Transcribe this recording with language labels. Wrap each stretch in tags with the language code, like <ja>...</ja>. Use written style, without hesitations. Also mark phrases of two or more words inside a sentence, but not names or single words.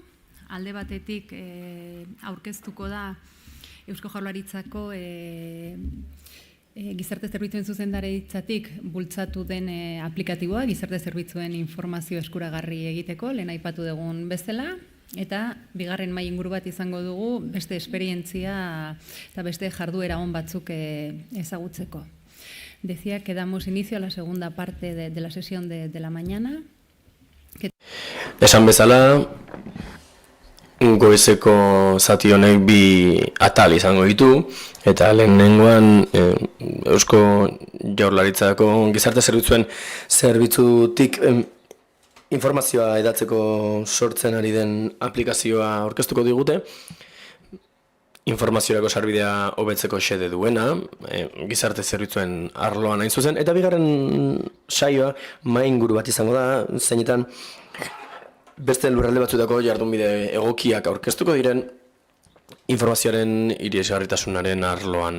<eu>Alde batetik aurkeztuko da Eusko Jaurlaritzako gizarte zerbitzuen zuzendaritzatik bultzatu den aplikatiboa, gizarte zerbitzuen informazio eskuragarri egiteko, lehen aipatu dugun bezala. Eta bigarren mahai inguru bat izango dugu beste esperientzia eta beste jarduera on batzuk ezagutzeko.</eu> <es>Decía que damos inicio a la segunda parte de la sesión de la mañana.</es> <eu>Esan bezala, goizeko zati honek bi atal izango ditu, eta lehenengoan Eusko Jaurlaritzako gizarte zerbitzutik informazioa edatzeko sortzen ari den aplikazioa aurkeztuko digute, informaziorako sarbidea hobetzeko xede duena, gizarte zerbitzuen arloan hain zuzen, eta bigarren saioa mahai inguru bat izango da, zeinetan beste lurralde batzutako jardunbide egokiak aurkeztuko diren informazioaren irisgarritasunaren arloan.</eu>